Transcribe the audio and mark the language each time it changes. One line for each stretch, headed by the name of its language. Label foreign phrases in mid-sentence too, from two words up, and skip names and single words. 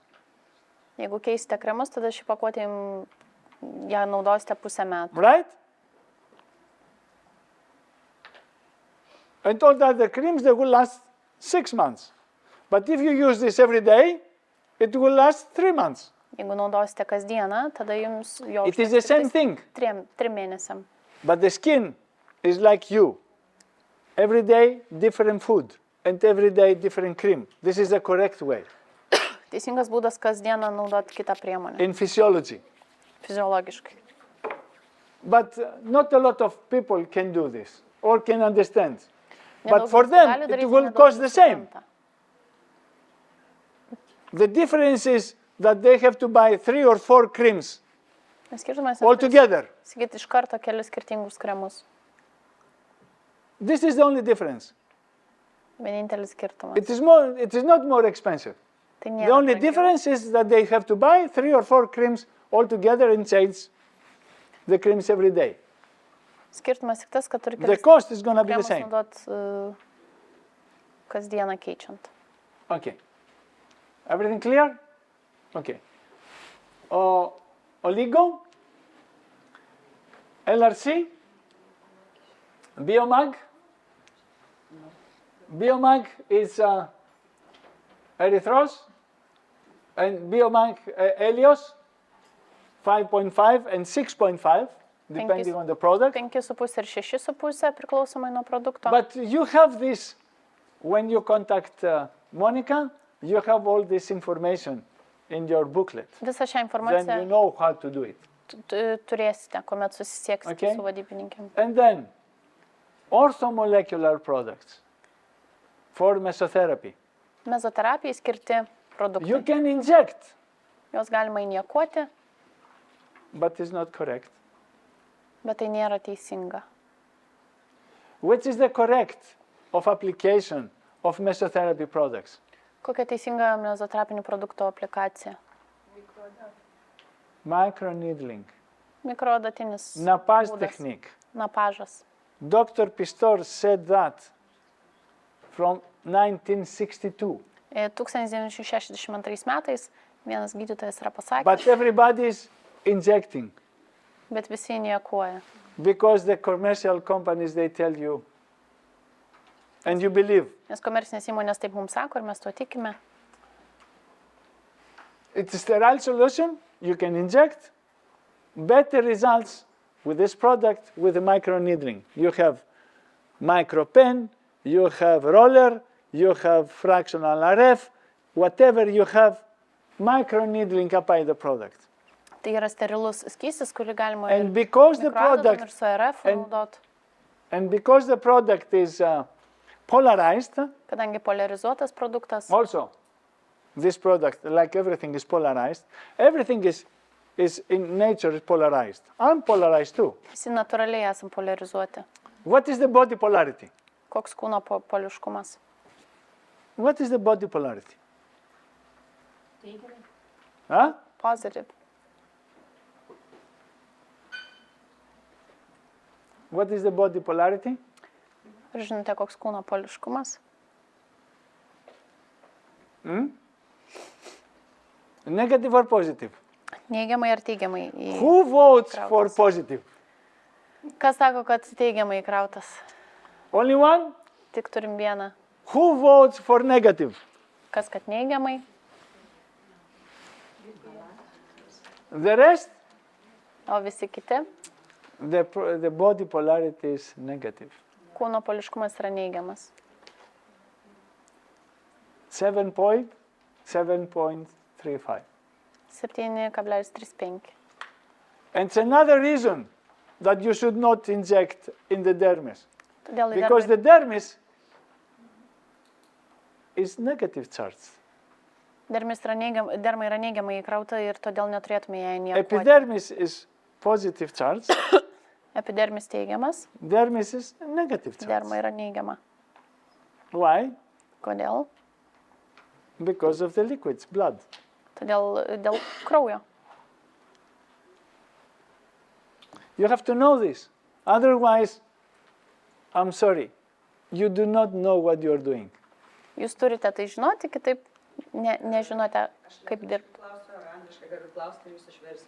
Lithuanian: Jeigu keisite kremus, tada šį pakuotę ją naudosite pusę metų.
English: Right? And all the other creams, they will last 6 months. But if you use this every day, it will last 3 months.
Lithuanian: Jeigu naudosite kasdieną, tada jums jo
English: It is the same thing.
Lithuanian: 3 mėnesiam.
English: But the skin is like you. Every day, different food. And every day, different cream. This is the correct way.
Lithuanian: Teisingas būdas kasdieną naudoti kitą priemonę.
English: In physiology.
Lithuanian: Fiziologiškai.
English: But not a lot of people can do this or can understand. But
Lithuanian: Nedaugelis
English: for
Lithuanian: tai
English: them,
Lithuanian: gali
English: it
Lithuanian: daryti,
English: will cost the
Lithuanian: nedaugelis
English: same.
Lithuanian: supranta.
English: The difference is that they have to buy 3 or 4 creams
Lithuanian: Nes skirtumas
English: all together.
Lithuanian: Įsigyti iš karto kelis skirtingus kremus.
English: This is the only difference.
Lithuanian: Vienintelis skirtumas.
English: It is not more expensive.
Lithuanian: Tai
English: The
Lithuanian: nėra
English: only
Lithuanian: brangiau.
English: difference is that they have to buy 3 or 4 creams all together and change the creams every day.
Lithuanian: Skirtumas tik tas, kad turi
English: The
Lithuanian: kelis
English: cost is going to be the
Lithuanian: kremus
English: same.
Lithuanian: naudot kasdieną keičiant.
English: Okay. Everything clear? Okay. Oligo, LRC, Biomag. Biomag is erythros, and Biomag Helios, 5.5 and 6.5, depending on the product.
Lithuanian: 5,5 ir 6,5 priklausomai nuo produkto.
English: But you have this, when you contact Monica, you have all this information in your booklet.
Lithuanian: Visą šią
English: Then you
Lithuanian: informaciją
English: know how to do it.
Lithuanian: turėsite, kuomet susisieksite
English: Okay.
Lithuanian: su vadybininkėm.
English: And then, orthomolecular products for mesotherapy.
Lithuanian: Mezoterapijai skirti
English: You
Lithuanian: produktai.
English: can inject,
Lithuanian: Jos galima injekuoti,
English: but it's not correct.
Lithuanian: bet tai nėra teisinga.
English: Which is the correct of application of mesotherapy products?
Lithuanian: Kokia teisinga mezoterapinių produktų aplikacija?
English: Microneedling,
Lithuanian: Mikroodatinis Napaz būdas.
English: technique.
Lithuanian: Napažas.
English: Dr. Pistor said that from 1962.
Lithuanian: 1962 metais vienas gydytojas yra pasakęs,
English: But everybody is injecting
Lithuanian: bet visi injekuoja.
English: because the commercial companies, they tell you, and you believe.
Lithuanian: Nes komercinės įmonės taip mums sako ir mes to tikime.
English: It's a sterile solution, you can inject. Better results with this product with the microneedling. You have micropen, you have roller, you have fractional RF, whatever you have, microneedling apply the product.
Lithuanian: Tai yra sterilus skystis, kurį galima
English: And because the
Lithuanian: mikroadatom ir
English: product
Lithuanian: su RF
English: and-
Lithuanian: naudot.
English: And because the product is polarized,
Lithuanian: Kadangi polarizuotas produktas,
English: also this product, like everything, is polarized. Everything is in nature is polarized. I'm polarized too.
Lithuanian: visi natūraliai esam polarizuoti.
English: What is the body polarity?
Lithuanian: Koks kūno poliškumas?
English: What is the body polarity?
Lithuanian: Teigiamai. Huh?
English: Positive. What is the body polarity?
Lithuanian: Ar žinote, koks kūno poliškumas?
English: Negative or positive?
Lithuanian: Neigiamai ar teigiamai?
English: Who votes
Lithuanian: Krautas.
English: for positive?
Lithuanian: Kas sako, kad teigiamai įkrautas?
English: Only one?
Lithuanian: Tik turim vieną.
English: Who votes for negative?
Lithuanian: Kas, kad neigiamai?
English: The rest?
Lithuanian: O visi kiti?
English: The body polarity is negative.
Lithuanian: Kūno poliškumas yra neigiamas. 7.35. 7,35.
English: And it's another reason that you should not inject in the dermis.
Lithuanian: Todėl į
English: Because the dermis is negative charged.
Lithuanian: derma yra neigiamai įkrauta ir todėl neturėtume ją nieko.
English: Epidermis is positive charged.
Lithuanian: Epidermis teigiamas,
English: Dermis is negative charged.
Lithuanian: derma yra neigiama.
English: Why?
Lithuanian: Kodėl?
English: Because of the liquids, blood.
Lithuanian: Todėl dėl kraujo.
English: You have to know this. Otherwise, I'm sorry, you do not know what you're doing.
Lithuanian: Jūs turite tai žinoti, kitaip nežinote, kaip dirbti. Klausiu, ar angliškai galiu klausti, jūs išversiu.